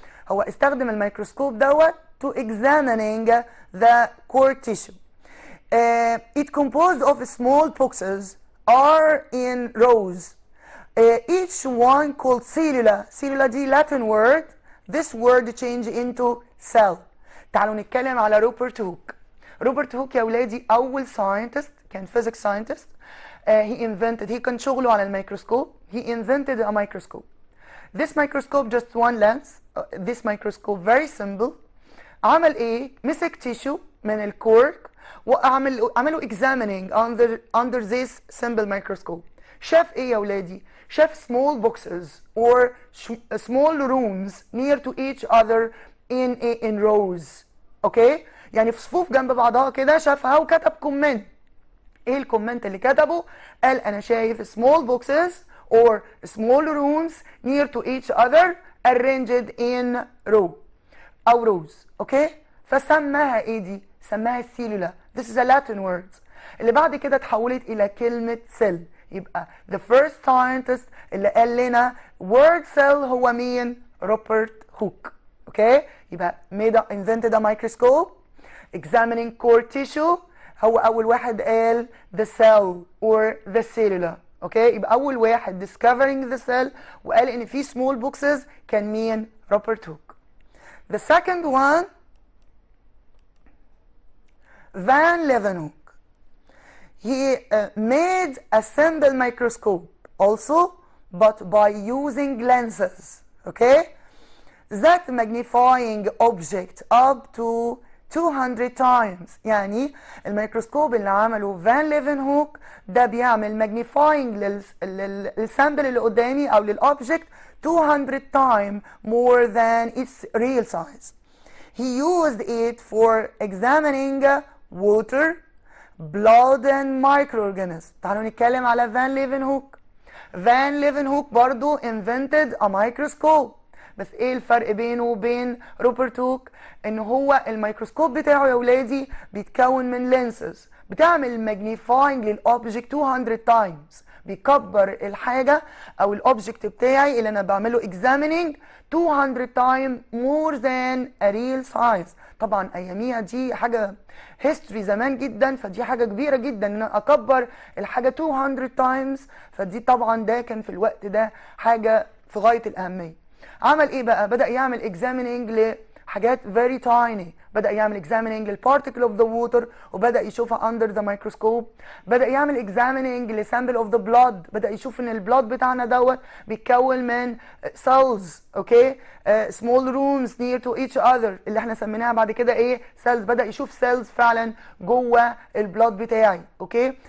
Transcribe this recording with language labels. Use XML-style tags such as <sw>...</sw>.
<ar>هو استخدم الميكروسكوب دوت</ar> <en>to examining the cork tissue. It composed of small boxes are in rows. Each one called cellula. Cellula دي Latin word. This word change into cell.</en> <ar>تعالوا نتكلم على روبرت هوك. روبرت هوك يا ولادي أول ساينتست، كان</ar> <en>physics scientist.</en> <ar>he كان شغله على الميكروسكوب.</ar> <en>He invented a microscope. This microscope just one lens. This microscope very simple.</en> <ar>عمل ايه؟ مسك</ar> <en>tissue</en> <ar>من الكورك وعملوا</ar> <en>examining under this simple microscope.</en> <ar>شاف ايه يا ولادي؟ شاف</ar> <en>small boxes or small rooms near to each other in rows.</en> <ar>اوكي؟ يعني في صفوف جنب بعضها كده شافها وكتب كومنت. ايه الكومنت اللي كتبه؟ قال انا شايف small boxes or small rooms near to each other arranged in row او rows. اوكي؟ فسماها ايه دي؟ سماها السيلولا.</ar> <en>This is a Latin word.</en> <ar>اللي بعد كده اتحولت الى كلمة cell. يبقى</ar> <en>the first scientist</en> <ar>اللي قال لنا</ar> <en>word cell</en> <ar>هو مين؟ روبرت هوك. اوكي؟ يبقى</ar> <en>invented a microscope examining core tissue.</en> <ar>هو اول واحد قال</ar> <en>the cell or the cellula.</en> <ar>اوكي؟ يبقى اول واحد</ar> <en>discovering the cell</en> <ar>وقال ان في</ar> <en>small boxes</en> <ar>كان مين؟ روبرت هوك.</ar> <en>The second one Van Leeuwenhoek. He made a simple microscope also, but by using lenses, okay, that magnifying object up to 200 times.</en> <ar>يعني الميكروسكوب اللي عمله فان ليفنهوك ده بيعمل magnifying للسامبل اللي قدامي او للobject</ar> <en>200 times more than its real size. He used it for examining water, blood and microorganisms.</en> <ar>تعالوا نتكلم على فان ليفنهوك. فان ليفنهوك برضو invented a microscope. بس ايه الفرق بينه وبين روبرت هوك؟ ان هو الميكروسكوب بتاعه يا ولادي بيتكون من لينسز بتعمل ماجنيفاينج للاوبجكت 200 تايمز. بيكبر الحاجه او الاوبجكت بتاعي اللي انا بعمله examining 200 تايم</ar> <en>more than a real size.</en> <ar>طبعا اياميها دي حاجه هيستوري زمان جدا، فدي حاجه كبيره جدا ان انا اكبر الحاجه 200 تايمز. فدي طبعا ده كان في الوقت ده حاجه في غايه الاهميه. عمل ايه بقى؟ بدأ يعمل examining لحاجات</ar> <en>very tiny،</en> <ar>بدأ يعمل examining لل</ar> <en>particle of the water</en> <ar>وبدأ يشوفها</ar> <en>under the microscope.</en> <ar>بدأ يعمل examining ل</ar> <en>sample of the blood،</en> <ar>بدأ يشوف ان البلاد بتاعنا دوت بيتكون من cells، اوكي،</ar> <en>small rooms near to each other</en> <ar>اللي احنا سميناها بعد كده ايه؟ cells. بدأ يشوف cells فعلا جوه البلاد بتاعي، اوكي.</ar>